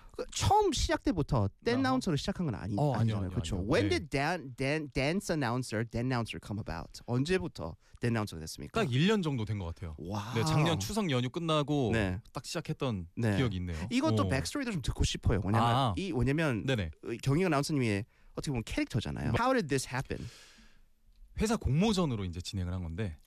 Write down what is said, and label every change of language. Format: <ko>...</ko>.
<ko>처음 시작 때부터 댄 나운서로 시작한 건 아니, 아니잖아요. 그렇죠.</ko> <en>When did dance announcer, dance announcer come about?</en> <ko>언제부터 댄 나운서가 됐습니까? 딱 1년 정도 된 것 같아요. 와. 네, 작년 추석 연휴 끝나고 네. 딱 시작했던 네. 기억이 있네요. 이것도 백스토리도 좀 듣고 싶어요. 왜냐면 이 왜냐면 경희 아나운서님이 어떻게 보면 캐릭터잖아요.</ko> <en>How did this happen?</en> <ko>회사 공모전으로 이제 진행을 한 건데.</ko>